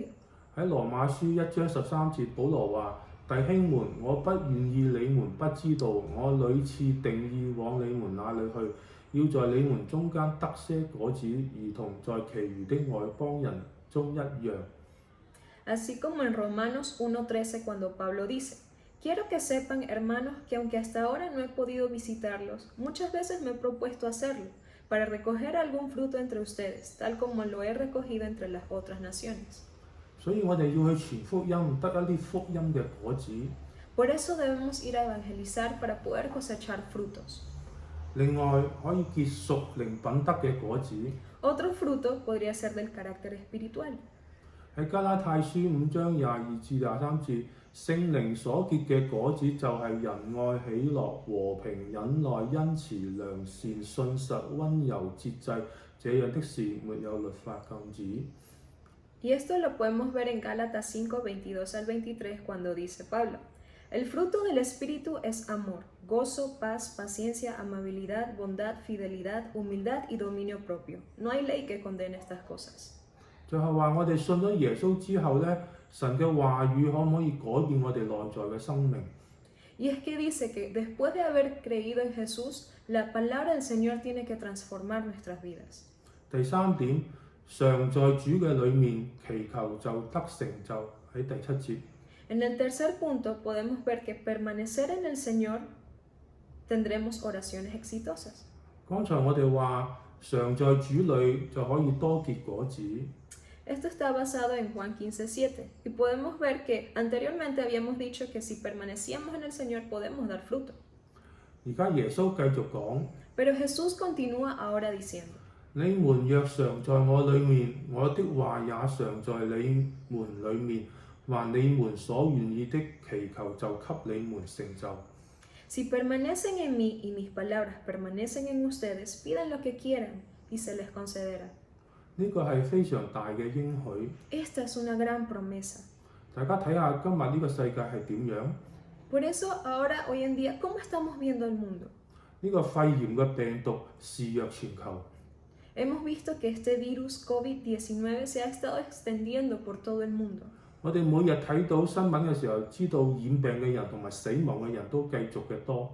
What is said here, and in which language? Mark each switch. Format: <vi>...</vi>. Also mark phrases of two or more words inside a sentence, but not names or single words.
<yue>喺羅馬書1章13節，保羅話：弟兄們，我不願意你們不知道，我屢次定意往你們那裡去，要在你們中間得些果子，如同在其餘的外邦人中一樣。</yue> <es>Así como en Romanos 1:13 cuando Pablo dice, quiero que sepan, hermanos, que aunque hasta ahora no he podido visitarlos, muchas veces me he propuesto hacerlo, para recoger algún fruto entre ustedes, tal como lo he recogido entre las otras naciones.</es> <yue>所以我哋要去傳福音，得一啲福音嘅果子。</yue> <es>Por eso debemos ir a evangelizar para poder cosechar frutos.</es> <yue>另外可以結屬靈品德嘅果子。</yue> <es>Otro fruto podría ser del carácter espiritual.</es> <yue>喺加拉太書5章22至23節，聖靈所結嘅果子就係仁愛、喜樂、和平、忍耐、恩慈、良善、信實、温柔、節制，這樣的事沒有律法禁止。</yue> <es>Y esto lo podemos ver en Gálatas 5:22 al 23 cuando dice Pablo, el fruto del Espíritu es amor, gozo, paz, paciencia, amabilidad, bondad, fidelidad, humildad y dominio propio. No hay ley que condene estas cosas.</es> <yue>就係話我哋信咗耶穌之後呢，神嘅話語可唔可以改變我哋內在嘅生命？</yue> <es>Y es que dice que después de haber creído en Jesús, la palabra del Señor tiene que transformar nuestras vidas.</es> <yue>第三點，常在主嘅裏面祈求就得成就，喺第7節。</yue> <es>En el tercer punto podemos ver que permanecer en el Señor tendremos oraciones exitosas.</es> <yue>剛才我哋話常在主裏就可以多結果子。</yue> <es>Esto está basado en Juan 15:7 y podemos ver que anteriormente habíamos dicho que si permanecíamos en el Señor podemos dar fruto.</es> <yue>而家耶穌繼續講：</yue> <es>Pero Jesús continúa ahora diciendo,</es> <yue>你們若常在我裏面，我的話也常在你們裏面，還你們所願意的祈求就給你們成就。</yue> <es>si permanecen en mí y mis palabras permanecen en ustedes, pidan lo que quieran y se les concederá.</es> <yue>呢個係非常大嘅應許。</yue> <es>Esta es una gran promesa.</es> <yue>大家睇下今日呢個世界係點樣？</yue> <es>Por eso ahora, hoy en día, ¿cómo estamos viendo el mundo?</es> <yue>呢個肺炎嘅病毒肆虐全球。</yue> <es>Hemos visto que este virus COVID-19 se ha estado extendiendo por todo el mundo.</es> <yue>我哋每日睇到新聞嘅時候，知道染病嘅人同埋死亡嘅人都繼續嘅多。</yue>